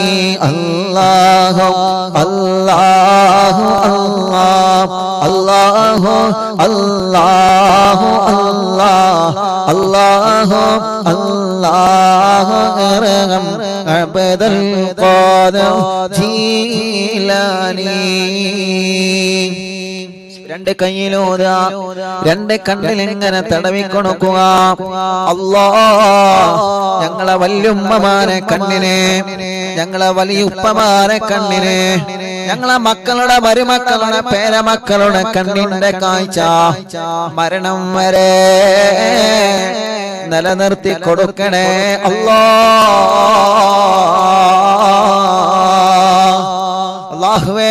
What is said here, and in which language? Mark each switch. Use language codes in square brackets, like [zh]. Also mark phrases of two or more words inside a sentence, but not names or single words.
[ar] الله الله الله الله الله الله الله أرحم عبد القادر جيلاني. [ml] രണ്ട് കൈയിലൂതാ, രണ്ട് കണ്ണിലിങ്ങനെ തടവിക്കൊടുക്കുക. അല്ലാഹ് ഞങ്ങളെ വല്യുമ്മമാരെ കണ്ണിനെ, ഞങ്ങളെ വലിയുപ്പമാരെ കണ്ണിനെ, ഞങ്ങളെ മക്കളുടെ മരുമക്കളുടെ പേരമക്കളുടെ കണ്ണിന്റെ കാഴ്ച മരണം വരെ നിലനിർത്തി കൊടുക്കണേ അല്ലാഹുവേ.